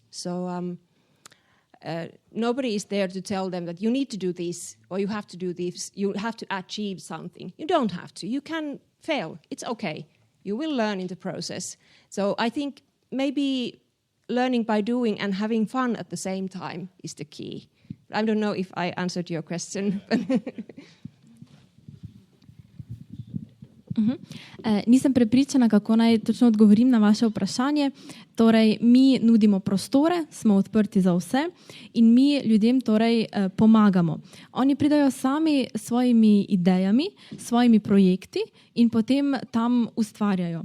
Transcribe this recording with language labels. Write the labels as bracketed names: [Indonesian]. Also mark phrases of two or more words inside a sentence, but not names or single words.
[English] So nobody is there to tell them that you need to do this or you have to do this, you have to achieve something. You don't have to. You can fail. It's okay. You will learn in the process. So I think maybe learning by doing and having fun at the same time is the key. I don't know if I answered your question. [Slovenian] Nisem prepričana, kako naj točno odgovorim na vaše vprašanje. Torej, mi nudimo prostore, smo odprti za vse in mi ljudem torej pomagamo. Oni pridajo sami s svojimi idejami, svojimi projekti in potem tam ustvarjajo.